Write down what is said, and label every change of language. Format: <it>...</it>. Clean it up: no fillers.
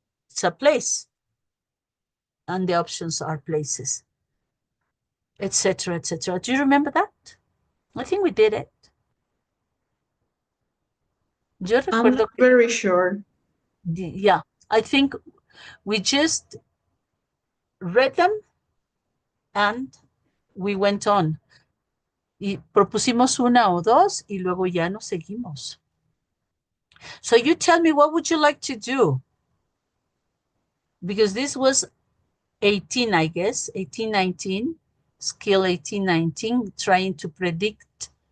<en>It's a place. And the options are places, etc., etc. Do you remember that? I think we did it.</en> <es>Yo</es> <en>I'm</en> <es>recuerdo</es> <en>not very sure. yeah, I think we just read them and we went on.</en> <es>Y propusimos una o dos y luego ya nos seguimos.</es> <en>So you tell me, what would you like to do? Because this was 18, I guess, 18, 19, skill 18, 19, trying to predict.</en>